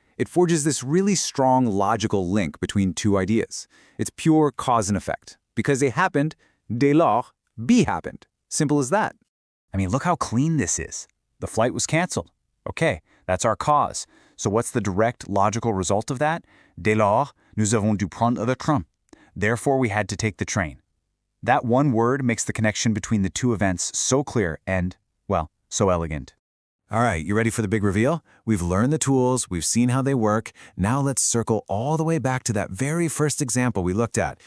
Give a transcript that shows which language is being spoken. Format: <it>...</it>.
<en>It forges this really strong logical link between 2 ideas. It's pure cause and effect. Because they happened, dès lors, B happened. Simple as that. I mean, look how clean this is. The flight was canceled. Okay, that's our cause. So what's the direct logical result of that?</en> <fr>Dès lors, nous avons dû prendre le train.</fr> <en>Therefore, we had to take the train. That one word makes the connection between the two events so clear and, well, so elegant. All right, you ready for the big reveal? We've learned the tools, we've seen how they work. Now let's circle all the way back to that very first example we looked at.</en>